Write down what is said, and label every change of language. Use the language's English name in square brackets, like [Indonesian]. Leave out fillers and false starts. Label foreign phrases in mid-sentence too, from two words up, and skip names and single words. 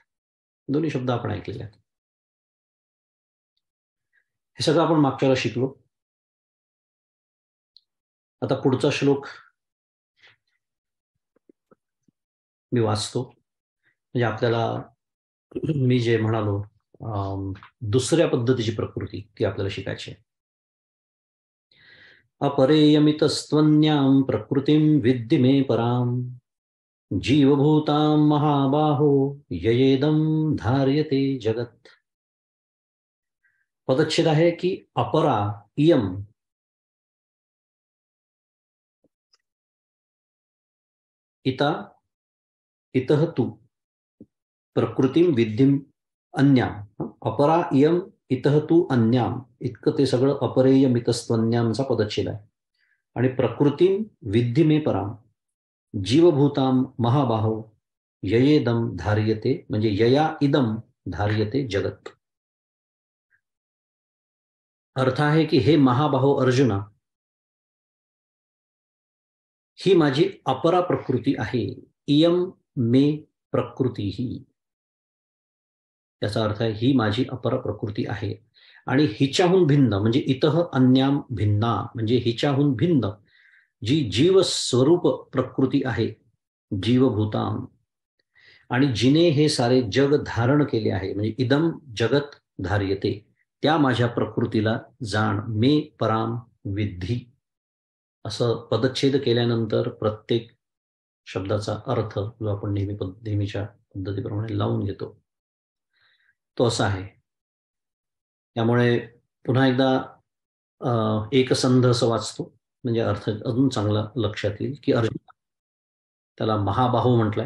[Marathi] दोन्ही शब्द आपण ऐकलेले आहेत. हे सगळं आपण मागच्या वेळेला शिकलो. आता पुढचा श्लोक मी वाचतो, म्हणजे आपल्याला मी जे म्हणालो दुसऱ्या पद्धतीची प्रकृती ती आपल्याला शिकायची आहे. [Sanskrit] अपरेयमितस्त्वन्यां प्रकृतीं विद्धि मे पराम जीवभूतां महाबाहो ययेदं धार्यते जगत. [Marathi] पदच्छेद आहे की [Sanskrit] अपरा इयम इता इतः तू प्रकृतीं विद्धिम अन्याम. अपरा इयम इतः तू अन्याम, [Marathi] इतकं ते सगळं अपरेयमितस्त्वन्यामचा पदच्छेद आहे. [Sanskrit] आणि प्रकृतीं विद्धि मे पराम जीवभूतां महाबाहो ययेदम धार्यते, म्हणजे यया इदम धार्यते जगत. [Marathi] अर्थ आहे की हे महाबाहो अर्जुना, ही माझी अपरा प्रकृती आहे. [Sanskrit] इयम मे प्रकृती [Marathi] ही, याचा अर्थ आहे ही माझी अपरा प्रकृती आहे. आणि हिच्याहून भिन्न म्हणजे [Sanskrit] इतः अन्याम भिन्ना, [Marathi] म्हणजे हिच्याहून भिन्न जी जीव स्वरूप प्रकृती आहे, जीवभूताम, आणि जिने हे सारे जग धारण केले आहे, म्हणजे [Sanskrit] इदम जगत धार्यते, [Marathi] त्या माझ्या प्रकृतीला जाण. [Sanskrit] मे पराम विद्धी. [Marathi] असं पदच्छेद केल्यानंतर प्रत्येक शब्दाचा अर्थ जो आपण नेहमीच्या पद्धतीप्रमाणे लावून घेतो तो असा आहे. त्यामुळे पुन्हा एकदा एकसंध असं वाचतो, म्हणजे अर्थ अजून चांगला लक्षात येईल की अर्जुन, त्याला महाबाहो म्हटलंय.